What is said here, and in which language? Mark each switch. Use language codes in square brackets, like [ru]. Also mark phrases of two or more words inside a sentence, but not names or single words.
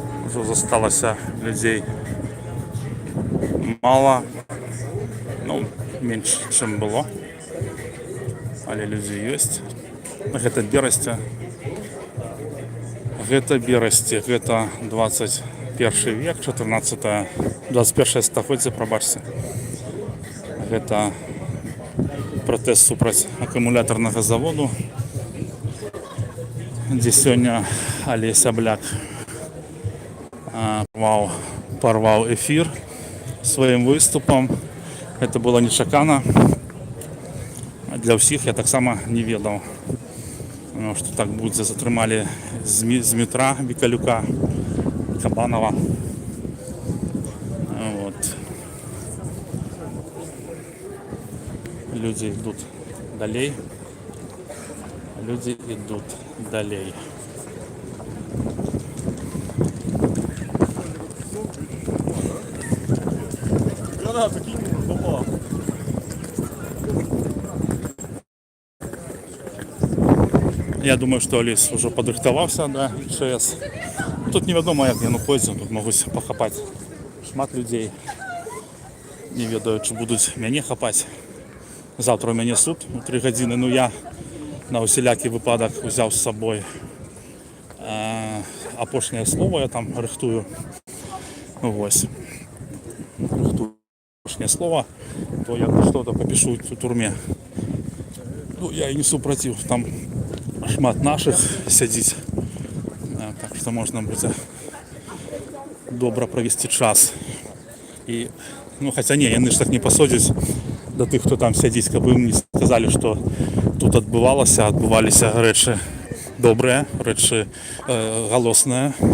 [be] Уже засталося людей мало, ну, [ru] меньше, чем было, але люди есть. [be] Гэта Берасці. Гэта Берасці, гэта 21 век, 21 стагоддзе, прабачце. Гэта пратэст супраць акумулятарнага заводу, дзе сёння Алесь Абляк порваў эфір сваім выступам. [ru] Это было [be] нечакана для ўсіх, я таксама не ведаў, што так будзе. Затрымалі з метра Вікалюка, Кабанова. [ru] Вот. Люди идут далей. Люди идут далей. Я думаю, что Олесь уже [be] падрыхтаваўся да ЧС. Тут невядома, як яно пойдзе, тут могуць пахапаць шмат людзей. Не ведаю, чи будуць мяне хапаць. Завтра у мяне суд у 3 гадзіны, ну я на усялякі выпадак узяў з сабой апошняе слово, я там рыхтую. Вось. Рыхтую апошняе слово, то я [ru] что-то попишу [be] у турме. Ну, я і не супраціў, там шмат наших сядзіць, так што можна будзе добра правесці час. І, ну, хаця не, яны ж так не пасудзяць да тых, хто там сядзіць, каб ім не сказалі, што тут адбываліся рэчы добрыя, рэчы галосныя.